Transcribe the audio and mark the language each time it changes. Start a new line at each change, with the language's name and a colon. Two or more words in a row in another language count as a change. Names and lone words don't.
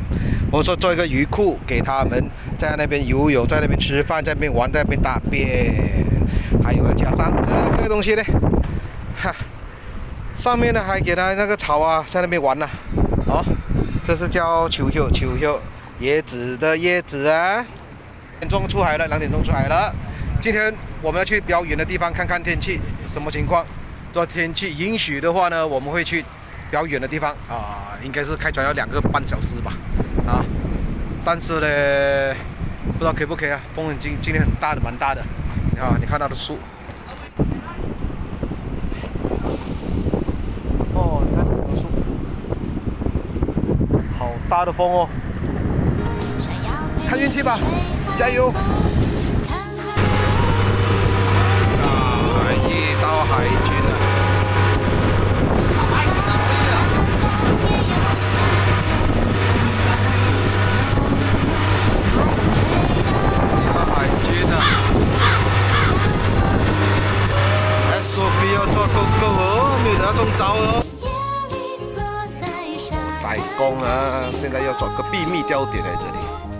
Chinese: 我們說做一個魚庫給他們，在那邊游泳，在那邊吃飯，在那邊玩，在那邊大便，還有加上這個東西呢，哈，上面呢還給他那個草啊，在那邊玩啊，哦，這是叫秋柚，椰子的椰子啊。2點鐘出海了，2點鐘出海了。今天我們要去比較遠的地方看看天氣什麼情況。如果天氣允許的話呢，我們會去比較遠的地方啊，應該是開船要2個半小時吧，啊。但是呢，不知道可以不可以啊？風今天很大的，蠻大的。啊，你看它的樹。哦，你看這個樹，好大的風哦。看運氣吧，加油！到海軍了。海軍了。SOP 要做夠哦，沒有那種招哦。代工啊，現在要做個秘密吊點在這裡。